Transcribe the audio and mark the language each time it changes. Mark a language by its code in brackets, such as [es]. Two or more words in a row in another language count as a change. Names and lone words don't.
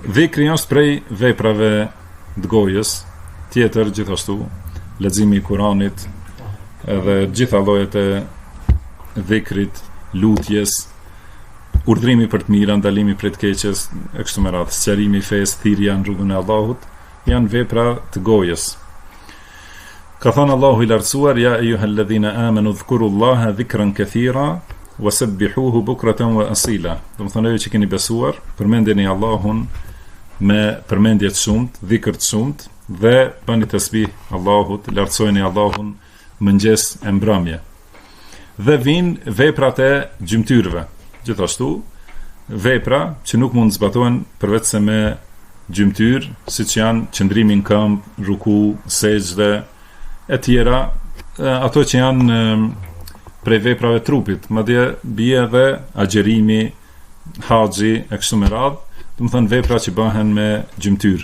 [sq] Dhikri është prej veprave të gojës, tjetër gjithashtu leximi i Kuranit, edhe gjitha llojet e dhikrit, lutjes, urdhrimi për të mirë, ndalimi prej të keqes, e kështu me radhë, sqarimi i fesë, thirrja në rrugën e Allahut, janë vepra të gojës. Ka thënë Allahu i lartësuar: [ar] يا أيها الذين آمنوا اذكروا الله ذكرا كثيرا وسبحوه بكرة وأصيلا. [sq] Do të thonë që keni besuar, përmendeni Allahun me përmendje të shumtë, dhikr të shumtë, dhe bëni tasbih Allahut, lartësojeni Allahun mëngjes e mbrëmje. Dhe vinë veprat e gjymtyrëve, gjithashtu vepra që nuk mund të zbatohen përveç se me gjymtyr, siç janë qëndrimi në këmbë, ruku, sejdë e tjera, ato që janë prej veprave trupit, madje bie edhe agjerimi, haxhi e kështu me radhë, do të thënë vepra që bëhen me gjymtyr.